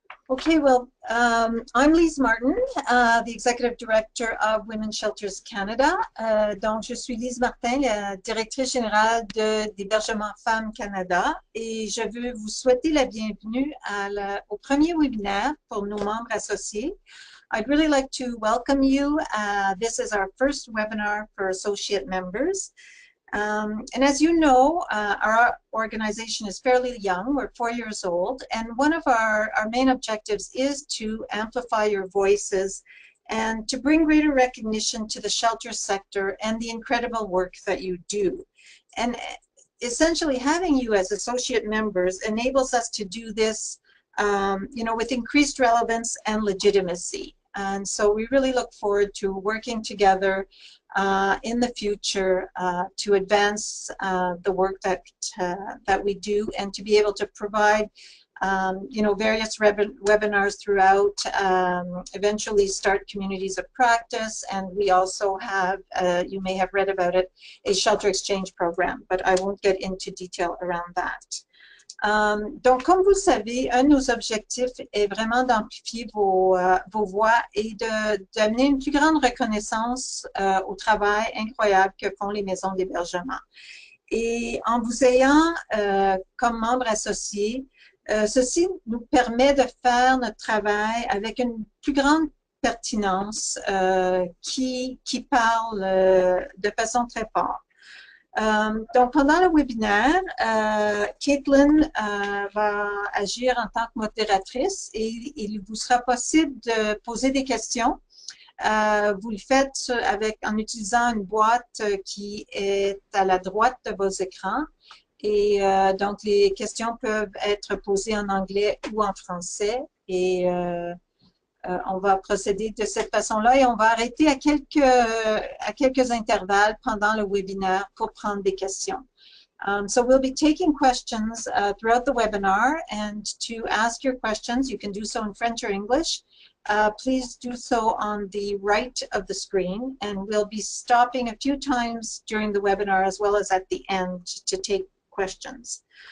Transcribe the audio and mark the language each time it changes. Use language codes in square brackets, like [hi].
[en] Okay, well, I'm Lise Martin, the Executive Director of Women's Shelters Canada. [fr] Donc, je suis Lise Martin, la Directrice Générale d'Hébergement Femmes Canada, et je veux vous souhaiter la bienvenue au premier webinaire pour nos membres associés. [en] I'd really like to welcome you. This is our first webinar for associate members. And as you know, our organization is fairly young. We're 4 years old, and one of our main objectives is to amplify your voices and to bring greater recognition to the shelter sector and the incredible work that you do. And essentially, having you as associate members enables us to do this with increased relevance and legitimacy. And so we really look forward to working together in the future to advance the work that we do, and to be able to provide various webinars throughout, eventually start communities of practice, and we also have, you may have read about it, a shelter exchange program, but I won't get into detail around that. [fr] Donc, comme vous le savez, un de nos objectifs est vraiment d'amplifier vos voix et d'amener une plus grande reconnaissance au travail incroyable que font les maisons d'hébergement. Et en vous ayant comme membres associés, ceci nous permet de faire notre travail avec une plus grande pertinence qui parle de façon très forte. Donc, pendant le webinaire, Caitlin va agir en tant que modératrice et il vous sera possible de poser des questions. Vous le faites en utilisant une boîte qui est à la droite de vos écrans. Et donc, les questions peuvent être posées en anglais ou en français. Et on va procéder de cette façon-là et on va arrêter à quelques intervalles pendant le webinaire pour prendre des questions. [en] So we'll be taking questions throughout the webinar, and to ask your questions, you can do so in French or English. Please do so on the right of the screen, and we'll be stopping a few times during the webinar as well as at the end to take questions.